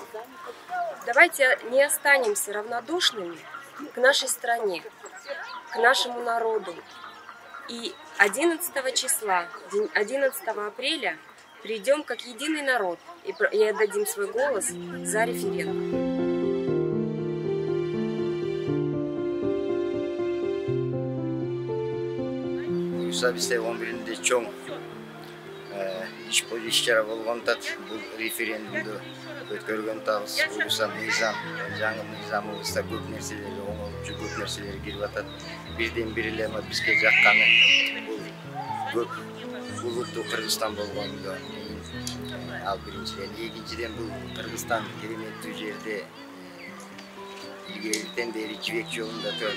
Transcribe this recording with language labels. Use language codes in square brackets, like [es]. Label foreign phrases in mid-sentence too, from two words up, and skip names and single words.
[ru] Давайте не останемся равнодушными к нашей стране, к нашему народу. И 11 числа, 11 апреля, придем как единый народ и отдадим свой голос за референдум. [ky] Bizde 11'inde çoğun iş çara bolğondat bu referendumdu ötkөргөн табыз Uygusa mыйзам, жаңы мыйзамыбызда көп нерселерге оңолуп, көп нерселер кирип атат. Бирден бири эле бизге жакканы бул көп улуттуу Кыргызстан болгондо. Ал биринчиден, экинчиден бул Кыргызстан кереметтүү жерде илгертен бери жибек жолунда турат.